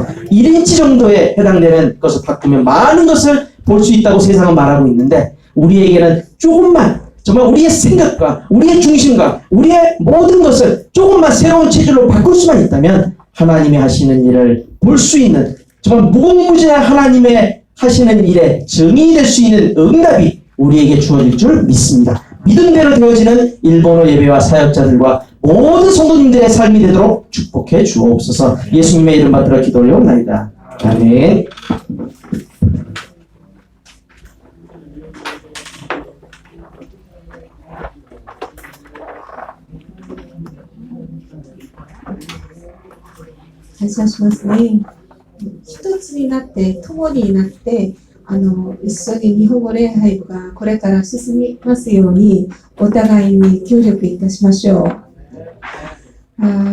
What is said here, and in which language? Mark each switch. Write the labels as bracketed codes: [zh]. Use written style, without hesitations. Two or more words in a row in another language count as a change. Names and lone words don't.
[ko] 1인치 정도에 해당되는 것을 바꾸면 많은 것을 볼 수 있다고 세상은 말하고 있는데 우리에게는 조금만 정말 우리의 생각과 우리의 중심과 우리의 모든 것을 조금만 새로운 체질로 바꿀 수만 있다면 하나님이 하시는 일을 볼 수 있는 정말 무궁무진한 하나님의 하시는 일에 증인이 될 수 있는 응답이 우리에게 주어질 줄 믿습니다. 믿음대로 되어지는 일본어 예배와 사역자들과 모든 성도님들의 삶이 되도록 축복해 주옵소서. 예수님의 이름 받들어 기도 올려옵나이다. 아멘. [ja] 感謝しますね。一つになって、共になって、一緒に日本語礼拝がこれから進みますように、お互いに協力いたしましょう。